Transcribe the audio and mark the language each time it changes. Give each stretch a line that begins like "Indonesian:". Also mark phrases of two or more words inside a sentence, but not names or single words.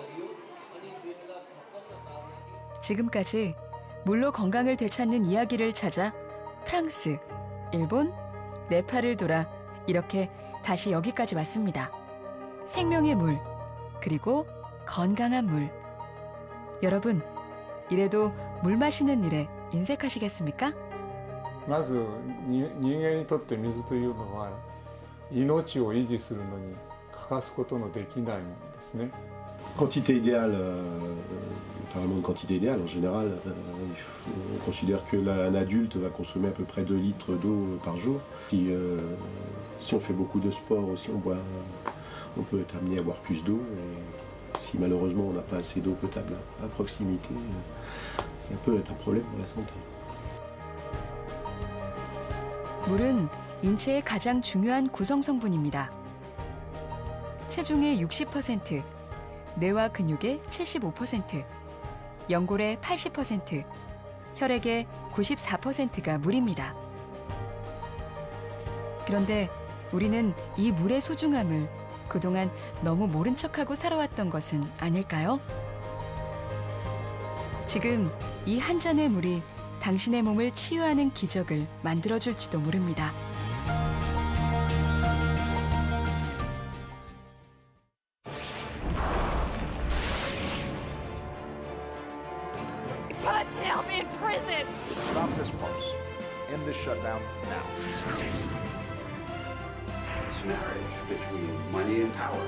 Korean: 지금까지 물로 건강을 되찾는 이야기를 찾아 프랑스, 일본, 네팔을 돌아 이렇게 다시 여기까지 왔습니다. 생명의 물, 그리고 건강한 물. 여러분, 이래도 물 마시는 일에 인색하시겠습니까?
Japanese: まず人間にとって水というのは命を維持するのに欠かすことのできないものですね。
French: Quantité idéale, pas vraiment une quantité idéale. En général, on considère qu'un adulte va consommer à peu près 2 litres d'eau par jour. Si on fait beaucoup de sport aussi, on peut être amené à boire plus d'eau. Si malheureusement on n'a pas assez d'eau potable à proximité, ça peut être un problème pour la santé.
Korean: 물은 인체의 가장 중요한 구성 성분입니다. 체중의 60%, 뇌와 근육의 75%, 연골의 80%, 혈액의 94%가 물입니다. 그런데 우리는 이 물의 소중함을 그동안 너무 모른 척하고 살아왔던 것은 아닐까요? 지금 이 한 잔의 물이 당신의 몸을 치유하는 기적을 만들어줄지도 모릅니다.
English: Put him in prison! Stop this farce. End this shutdown now. It's a marriage between money and power.